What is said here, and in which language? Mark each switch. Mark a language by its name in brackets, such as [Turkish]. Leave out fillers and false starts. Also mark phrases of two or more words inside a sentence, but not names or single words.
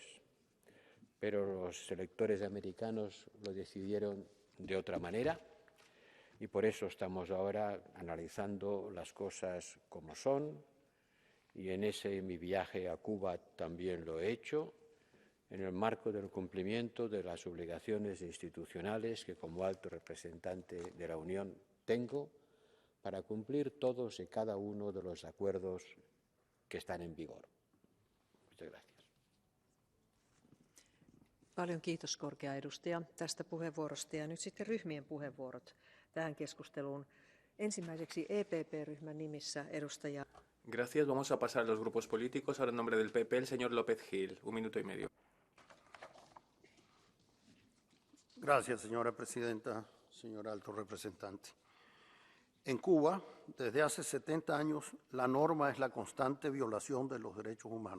[Spanish] Pero los electores americanos lo decidieron de otra manera y por eso estamos ahora analizando las cosas como son, y en mi viaje a Cuba también lo he hecho, en el marco del cumplimiento de las obligaciones institucionales que como alto representante de la Unión tengo para cumplir todos y cada uno de los acuerdos que están en vigor. Muchas gracias. [Finnish] Paljon kiitos, korkea edustaja, tästä puheenvuorosta. Ja nyt sitten ryhmien puheenvuorot tähän keskusteluun. Ensimmäiseksi EPP-ryhmän nimissä edustaja. [Spanish] Gracias. Vamos a pasar a los grupos políticos. Ahora en nombre del PP, el señor López Gil. 1 minuto y medio. Gracias, señora presidenta, señor alto representante. En Cuba, desde hace 70 años, la norma es la constante violación de los derechos humanos.